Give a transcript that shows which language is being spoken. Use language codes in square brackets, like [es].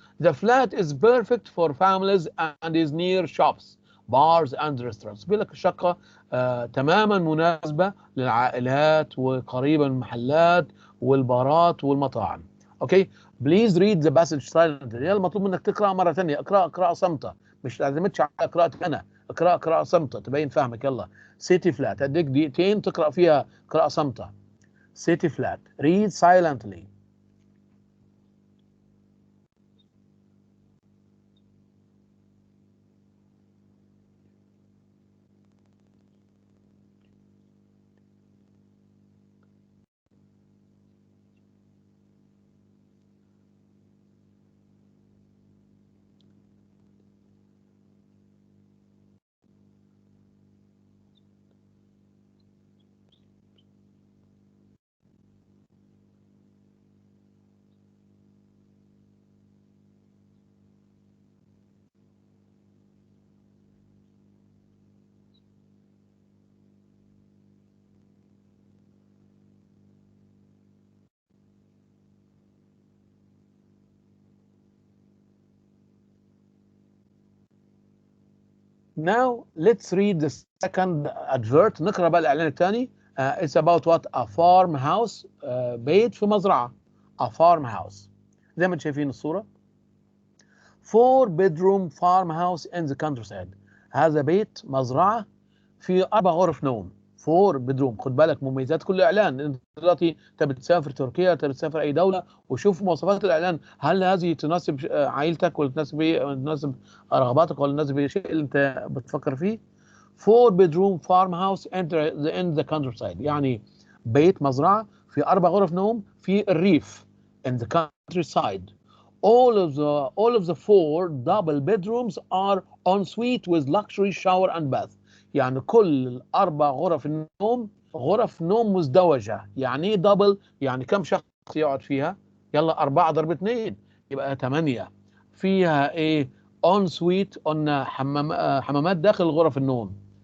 [en] The flat is perfect for families and is near shops, bars and restaurants. [ar] بيقول لك الشقة تماما مناسبة للعائلات وقريبة من المحلات والبارات والمطاعم. [en] Okay please read the passage silent. [ar] المطلوب منك تقرا مرة ثانية. اقرا قراءة صامتة، مش تعتمدش على قراءتي انا. اقرا قراءة صامتة تبين فهمك. يلا سيتي فلات هديك دقيقتين تقرا فيها قراءة صامتة. سيتي فلات [en] read silently. Now let's read the second advert. [ar] نقرأ بقى الإعلان الثاني. [en] It's about what? A farmhouse. [ar] بيت في مزرعة. [en] A farmhouse. [ar] زي ما انتم شايفين الصورة. [en] 4-bedroom farmhouse in the countryside. [ar] هذا بيت مزرعة في 4 غرف نوم. 4-bedroom. خد بالك مميزات كل إعلان. انت دلوقتي بتسافر تركيا، انت بتسافر أي دولة وشوف مواصفات الإعلان. هل هذه تناسب عائلتك ولا تناسب رغباتك ولا تناسب الشيء اللي انت بتفكر فيه؟ [en] 4-bedroom farmhouse in the countryside [ar] يعني بيت مزرعة في 4 غرف نوم في الريف. [en] in the countryside. All of the 4 double bedrooms are en suite with luxury shower and bath. [ar] يعني كل ال4 غرف النوم غرف نوم مزدوجة. يعني ايه دبل؟ يعني كم شخص يقعد فيها؟ يلا 4 ضرب 2 يبقى 8. فيها ايه؟ en suite، قلنا حمامات داخل غرف النوم.